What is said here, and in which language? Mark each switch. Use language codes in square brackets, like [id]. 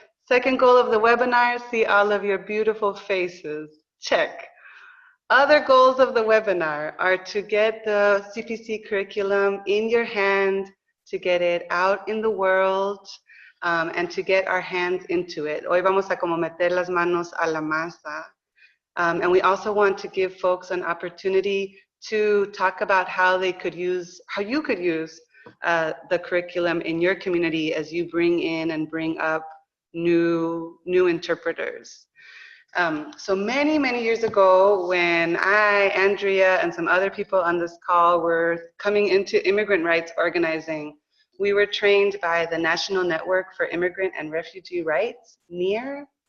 [en] Second goal of the webinar, see all of your beautiful faces, check. Other goals of the webinar are to get the CPC curriculum in your hand, to get it out in the world, and to get our hands into it. [es] Hoy vamos a como meter las manos a la masa. [en] And we also want to give folks an opportunity to talk about how you could use the curriculum in your community as you bring in and bring up new interpreters. So many years ago, when I, Andrea, and some other people on this call were coming into immigrant rights organizing, we were trained by the National Network for Immigrant and Refugee Rights, NEAR.